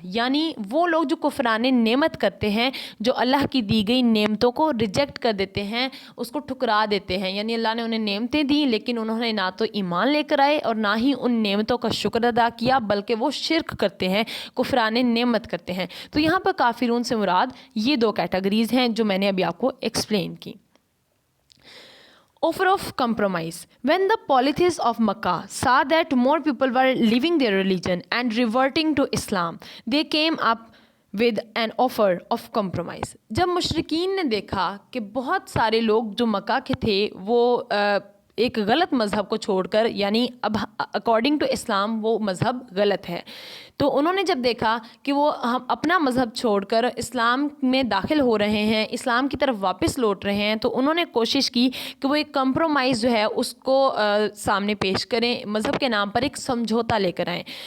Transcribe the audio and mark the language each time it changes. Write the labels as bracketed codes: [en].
[hi] यानी वो लोग जो कुफराने नेमत करते हैं, जो अल्लाह की दी गई नेमतों को रिजेक्ट कर देते हैं, उसको ठुकरा देते हैं. यानी अल्लाह ने उन्हें नेमतें दी लेकिन उन्होंने ना तो ईमान लेकर आए और ना ही उन नेमतों का शुक्र अदा किया, बल्कि वो शिर्क करते हैं, कुफराने नेमत करते हैं. तो यहाँ पर काफिरून से मुराद ये दो कैटेगरीज़ हैं जो मैंने अभी आपको एक्सप्लेन की. [en] Offer of compromise. When the polytheists of Makkah saw that more people were leaving their religion and reverting to Islam, they came up with an offer of compromise. [hi] जब मुशरिकीन ने देखा कि बहुत सारे लोग जो मक्का के थे वो एक गलत मज़हब को छोड़कर, यानी अब [en] according to [hi] इस्लाम वो मज़हब गलत है, तो उन्होंने जब देखा कि वो हम अपना मज़हब छोड़कर इस्लाम में दाखिल हो रहे हैं, इस्लाम की तरफ वापस लौट रहे हैं, तो उन्होंने कोशिश की कि वो एक कंप्रोमाइज़ जो है उसको सामने पेश करें, मज़हब के नाम पर एक समझौता लेकर आएँ.